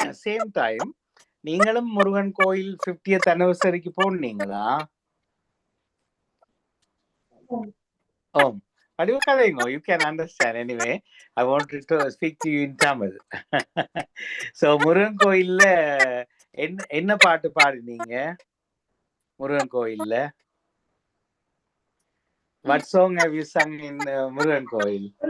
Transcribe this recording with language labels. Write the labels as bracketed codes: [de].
[en] Same time, [ta] நீங்களும் முருகன் கோயில் 50th anniversary-க்கு போனீங்களா? வடிவா கதைங்க. [en] You can understand anyway. I wanted to speak to you in Tamil. [ta] So, Murugan கோயில்ல என்ன பாட்டு பாடினீங்க? முருகன் கோயில்ல. [en] What song have you sung in Murugan Koil?